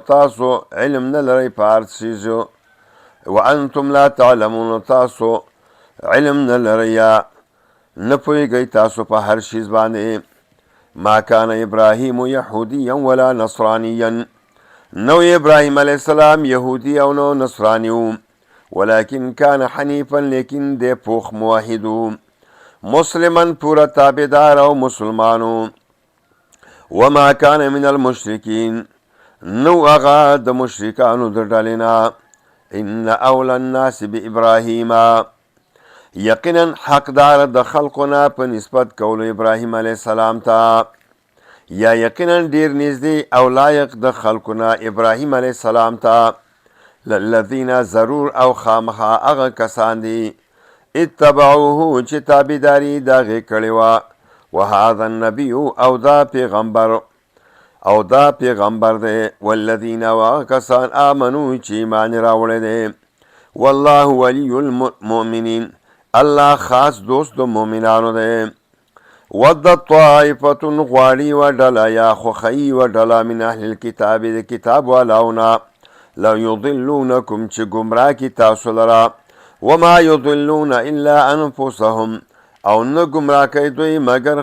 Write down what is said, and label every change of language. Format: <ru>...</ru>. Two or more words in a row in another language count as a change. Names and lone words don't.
<ps>تاسو علم نه لرئ په هر څیزو</ps> <ar>وانتم لا تعلمون</ar> <ps>تاسو علم نه لرئ یا نه پوهیږئ تاسو په هر شیز باندې</ps> <ar>ما کان ابراهیم یهودیا ولا نصرانیا</ar> <ps>نو ابراهیم علیه السلام یهودی او نو نصرانی</ps> <ar>ولكن كان حنیفا</ar> <ps>لیکن دی پوخ موحدو مسلما پورا تابدار او مسلمانو</ps> <ar>وما كان من المشرکین</ar> <ps>نو اغا د مشرکانو د ډلې</ps> <ar>ان اول الناس بابراهیم</ar> <ps>یقینا حقدار د خلقنا په نسبت کولو ابراهیم علیه السلام ته یا یقینا ډیر نږدې او لایق د خلقنا ابراهیم علیه السلام ته للذین ضرور او خامخا هغه کسان دي اتبعوه چې تابعداري د هغې کړې وه</ps> <ar>وهذا النبي</ar> <ps>او دا پیغمبر دی والذین او هغه کسان آمنو چې ایمان راوړی دی</ps> <ar>والله ولی المؤمنین</ar> <ps>الله خاص دوست د مؤمنانو دی</ps> <ar>ودت طائفة</ar> <ps>غواړي و ډله یا خوښوي و ډله</ps> <ar>من اهل الکتاب</ar> <ps>د کتاب والاونه</ps> <ar>لو یضلونکم</ar> <ps>چې ګمراه کی تاسو لره</ps> <ar>وما یضلون الا انفسهم</ar> <ps>او نه ګمراه کوي دوی مګر</ps>